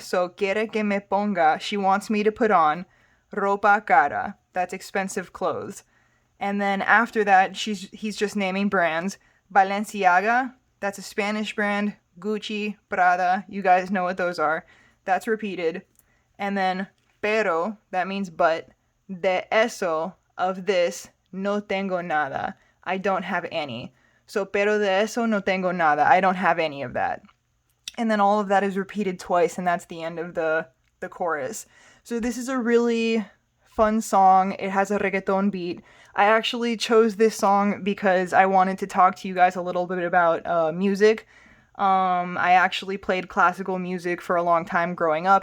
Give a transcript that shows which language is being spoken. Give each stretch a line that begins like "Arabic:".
English: So quiere que me ponga, she wants me to put on ropa cara, that's expensive clothes. And then after that, he's just naming brands. Balenciaga, that's a Spanish brand. Gucci, Prada, you guys know what those are. That's repeated. And then pero, that means but.
Spanish: De eso, of this, no tengo nada. I don't have any. So pero de eso no tengo nada.
English: I don't have any of that. And then all of that is repeated twice, and that's the end of the chorus. So this is a really fun song. It has a reggaeton beat. I actually chose this song because I wanted to talk to you guys a little bit about music. I actually played classical music for a long time growing up.